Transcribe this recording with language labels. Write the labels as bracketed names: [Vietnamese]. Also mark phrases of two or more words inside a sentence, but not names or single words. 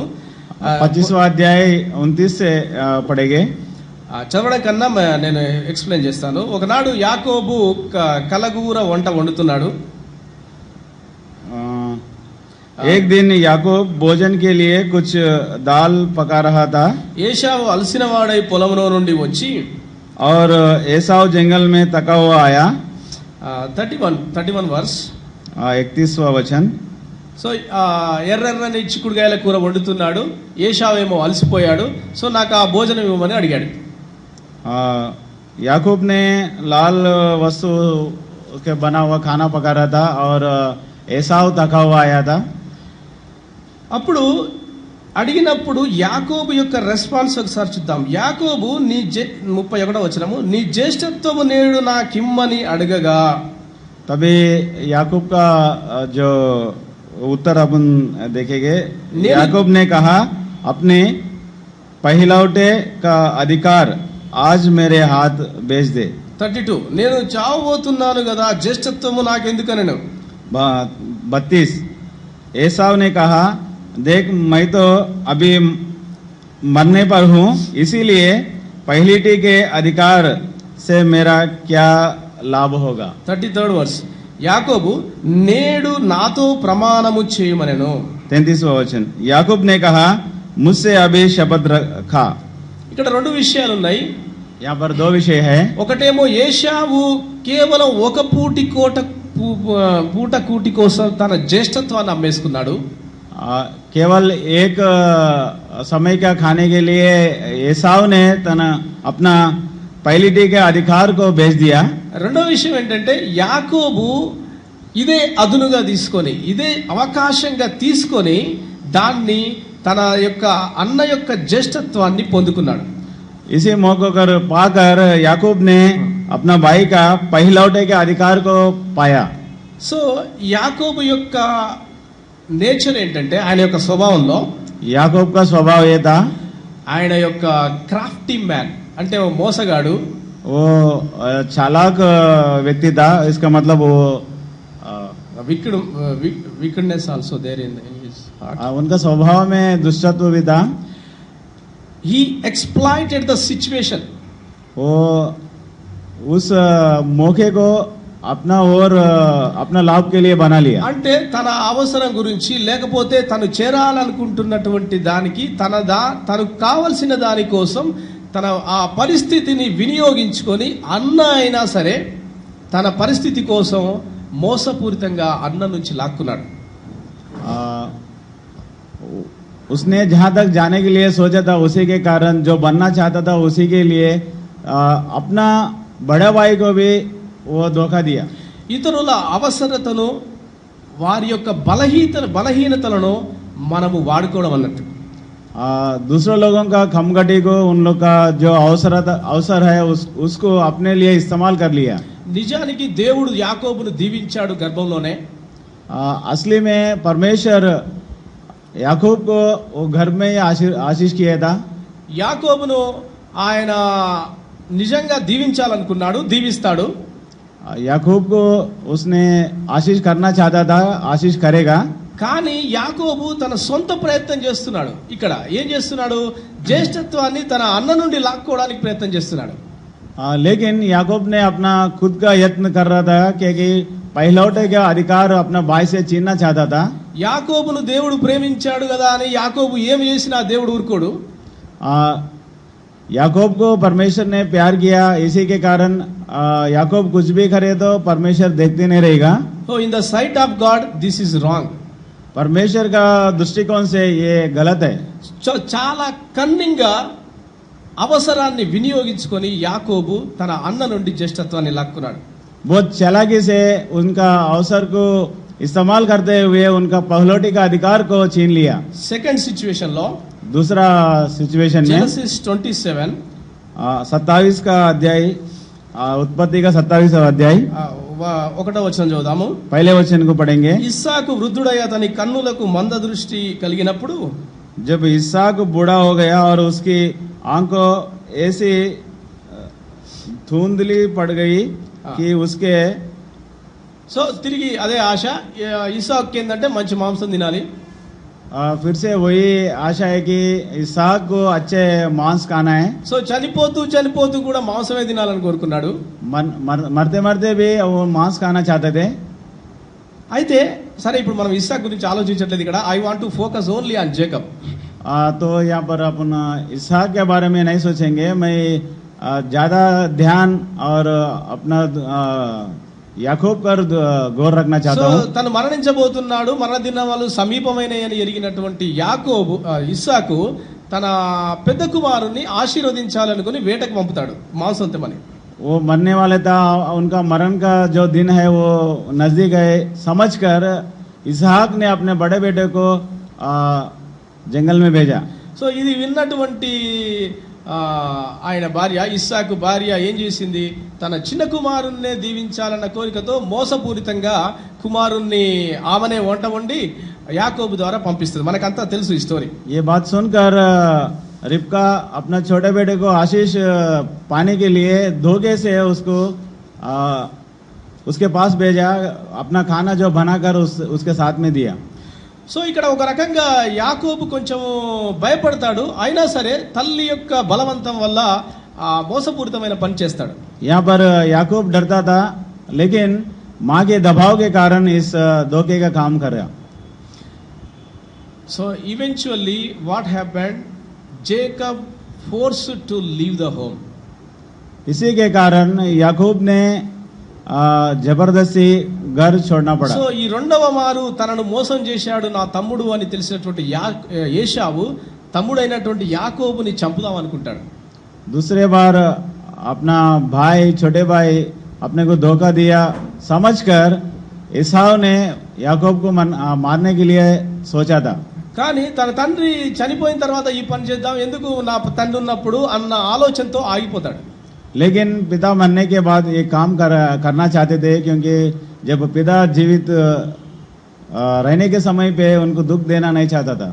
[Hindi] 25वां अध्याय 29 से पढ़ेंगे। [Telugu] చదవడం కన్నా నేను ఎక్స్ప్లెయిన్ చేస్తాను. ఒకనాడు యాకోబు కలగూర వంట వండుతున్నాడు. [Hindi] एक दिन याकूब भोजन के लिए कुछ दाल पका रहा था। [Telugu] ఏశావు అలసిన వాడై పొలంలో నుండి వచ్చి, [Hindi] और एसाव जंगल में थका हुआ आया। [Telugu] 31 వర్స్. [Hindi] 31वां वचन। [Telugu] సో ఎర్రెర్రని చిక్కుడుగాయల కూర వండుతున్నాడు. ఏశావేమో అలసిపోయాడు. సో నాకు ఆ భోజనం ఇవ్వమని అడిగాడు. [Hindi] याकूब ने लाल वस्तु के बना हुआ खाना पका रहा था और एसाव थका हुआ आया था. [Telugu] అప్పుడు అడిగినప్పుడు యాకోబు యొక్క రెస్పాన్స్ ఒకసారి చూద్దాం. యాకోబు 31వ వచనము, నీ జ్యేష్ఠత్వము నేడు నాకిమ్మని అడగగా. [Hindi] तभी याकूब का जो उत्तर अपन देखेंगे. याकूब ने कहा अपने पहिलौटे का अधिकार आज मेरे हाथ भेज दे. 32, [Telugu] నేను చావబోతున్నాను కదా, జ్యేష్ఠత్వము నాకెందుకనను. 32, [Hindi] एसाव ने कहा देख मैं तो अभी मरने पर हूँ, इसीलिए पहलीटी के अधिकार से मेरा क्या लाभ होगा. [Telugu] 33rd వర్స్, యాకోబు నేడు నాతో ప్రమాణము చేయమనెను. [Hindi] 33वां वचन, याकूब ने कहा मुझसे अभी शपथ रखा. [Telugu] ఇక్కడ రెండు విషయాలు ఉన్నాయి. [Hindi] यहाँ पर दो विषय है. [Telugu] ఒకటేమో ఏశావు కేవలం ఒక పూట కూటి కోసం తన జ్యేష్ఠత్వాన్ని అమ్మేసుకున్నాడు. [Hindi] केवल एक समय का खाने के लिए एसाव ने अपना पहलीटी के अधिकार को बेच दिया. [Telugu] రెండో విషయం ఏంటంటే యాకోబు ఇదే అదునుగా తీసుకొని, ఇదే అవకాశంగా తీసుకొని దాన్ని తన యొక్క అన్న యొక్క జ్యేష్ఠత్వాన్ని పొందుకున్నాడు. [Hindi] इसी मौके पर पाकर याकूब ने अपना भाई का पहिलौटे के अधिकार को पाया. [Telugu] సో యాకోబు యొక్క నేచర్ ఏంటంటే, ఆయన యొక్క స్వభావంలో [Hindi] याकूब का स्वभाव ये था, [Telugu] ఆయన యొక్క [English] crafty man [Telugu] అంటే ఓ మోసగాడు. [Hindi] वो चालाक व्यक्ति था. इसका मतलब वो [English] wickedness also there in his heart. [Hindi] उनका स्वभाव में दुष्टत्व भी था. [English] He exploited the situation. [Hindi] वो उस मौके को अपना लाभ के लिए बना लिया. [Telugu] అంటే తన అవసరం గురించి, లేకపోతే తను చేరాలనుకుంటున్నటువంటి దానికి తనకు కావలసిన దాని కోసం తన ఆ పరిస్థితిని వినియోగించుకొని అన్న అయినా సరే తన పరిస్థితి కోసం మోసపూరితంగా అన్న నుంచి లాక్కున్నాడు. [Hindi] उसने जहां तक जाने के लिए सोचा था उसी के कारण, जो बनना चाहता था उसी के लिए अपना बड़ा भाई को भी वो धोखा दिया. [Telugu] ఇతరుల అవసరతను, వారి యొక్క బలహీనతలను మనము వాడుకోవడం అన్నట్టు. [Hindi] दूसरे लोगों का खमगटी को, उन लोग का जो अवसर है उसको अपने लिए इस्तेमाल कर लिया. [Telugu] నిజానికి దేవుడు యాకోబును దీవించాడు గర్భంలోనే. [Hindi] असली में परमेश्वर याकूब को वो घर में ही आशीष किया था. [Telugu] యాకోబును ఆయన నిజంగా దీవించాలనుకున్నాడు, దీవిస్తాడు. [Hindi] याकूब को उसने आशीष करना चाहता था, आशीष करेगा. [Telugu] కానీ యాకోబు తన సొంత ప్రయత్నం చేస్తున్నాడు. ఇక్కడ ఏం చేస్తున్నాడు? జ్యేష్ఠత్వాన్ని తన అన్న నుండి లాక్కోవడానికి ప్రయత్నం చేస్తున్నాడు. [Hindi] लेकिन याकूब ने अपना खुद का यत्न कर रहा था, क्योंकि पहिलौटे का अधिकार अपना भाई से छीनना चाहता था. [Telugu] యాకోబును దేవుడు ప్రేమించాడు కదా అని యాకోబు ఏమి చేసినా దేవుడు ఊరుకోడు. [Hindi] याकूब को परमेश्वर ने प्यार किया, इसी के कारण याकूब कुछ भी करे तो परमेश्वर देखते नहीं रहेगा. [English] So in the sight of God this is wrong. [Hindi] परमेश्वर का दृष्टिकोण से ये गलत है. [Telugu] చాలా కన్నింగ్ గా అవసరాన్ని వినియోగించుకొని యాకోబు తన అన్న నుండి జ్యేష్ఠత్వాన్ని లాక్కున్నాడు. [Hindi] बहुत चालाकी से उनका अवसर को इस्तेमाल करते हुए उनका पहलौटी का अधिकार को छीन लिया. [English] second situation [Telugu] లో, [Hindi] दूसरा सिचुएशन में [Telugu] జెనసిస్ 27 [Hindi] 27 का अध्याय, उत्पत्ति का 27वां अध्याय [Telugu] 1వ వచనం చదువుదాము. [Hindi] पहले वचन को पढ़ेंगे. [Telugu] ఇస్సాకు వృద్ధుడై అతని కన్నులకు మంద దృష్టి కలిగినప్పుడు, [Hindi] जब इसहाक बूढ़ा हो गया और उसकी आंखों ऐसी धुंधली पड़ गई कि उसके [Telugu] సో తిరిగి అదే ఆశ. ఇస్సాకు ఏంటంటే మంచి మాంసం తినాలి. [Hindi] फिर से वही आशा है कि इसहाक को अच्छे मांस खाना है. [Telugu] సో చనిపోతూ కూడా మాంసమే తినాలని కోరుకున్నాడు. [Hindi] मरते मरते भी वो मांस खाना चाहते थे. [Telugu] అయితే సరే, ఇప్పుడు మనం ఇస్సాకు గురించి ఆలోచించట్లేదు ఇక్కడ. [English] I want to focus only on Jacob. [Hindi] तो यहाँ पर अपन इसहाक के बारे में नहीं सोचेंगे. मैं ज्यादा ध्यान और अपना याकूब पर गौर रखना [Telugu] సో [Hindi] चाहता हूँ। [Telugu] తను మరణించబోతున్నాడు, మరణ దినాలు సమీపమైనయని ఎరిగినటువంటి యాకోబు ఇస్సాకు తన పెద్ద కుమారుణ్ణి ఆశీర్వదించాలనుకుని వేటకు పంపుతాడు మాంసం తెమ్మని. [Hindi] वो मरने वाले था, उनका मरण का जो दिन है वो नजदीक है समझकर इसहाक ने अपने बड़े बेटे को जंगल में भेजा। [Telugu] సో ఇది విన్నటువంటి ఆయన భార్య ఇస్సాకు భార్య ఏం చేసింది, తన చిన్న కుమారుణ్ణే దీవించాలన్న కోరికతో మోసపూరితంగా కుమారుణ్ణి ఆమెనే వంట వండి యాకోబు ద్వారా పంపిస్తుంది. మనకంతా తెలుసు ఈ స్టోరీ. [Hindi] ये बात सुनकर रिबका अपना छोटे बेटे को आशीष पाने के लिए धोखे से उसको उसके पास भेजा, अपना खाना जो बनाकर उसके साथ में दिया। [Telugu] సో ఇక్కడ ఒక రకంగా యాకోబు కొంచెం భయపడతాడు, అయినా సరే తల్లి యొక్క బలవంతం వల్ల ఆ మోసపూరితమైన పని చేస్తాడు. [Hindi] यहाँ पर याकूब डरता था, लेकिन माँ के दबाव के कारण इस धोखे का काम कर रहा। [English] So eventually what happened, Jacob forced to leave the home. [Hindi] इसी के कारण याकूब ने जबरदस्ती घर छोड़ना पड़ा। [Telugu] సో ఈ రెండవ మారు తనను మోసం చేశాడు నా తమ్ముడు అని తెలిసినటువంటి ఏశావు తమ్ముడైనటువంటి యాకోబుని చంపుదాం అనుకుంటాడు. [Hindi] दूसरे बार अपना भाई, छोटे भाई अपने को धोखा दिया समझकर एसाव ने याकूब को मारने के लिए सोचा था। [Telugu] కానీ తన తండ్రి చనిపోయిన తర్వాత ఈ పని చేద్దాం, ఎందుకు నా తండ్రి ఉన్నప్పుడు అన్న ఆలోచనతో ఆగిపోతాడు. [Hindi] लेकिन पिता मरने के बाद ये काम करना चाहते थे, क्योंकि जब पिता जीवित रहने के समय पे उनको दुख देना नहीं चाहता था।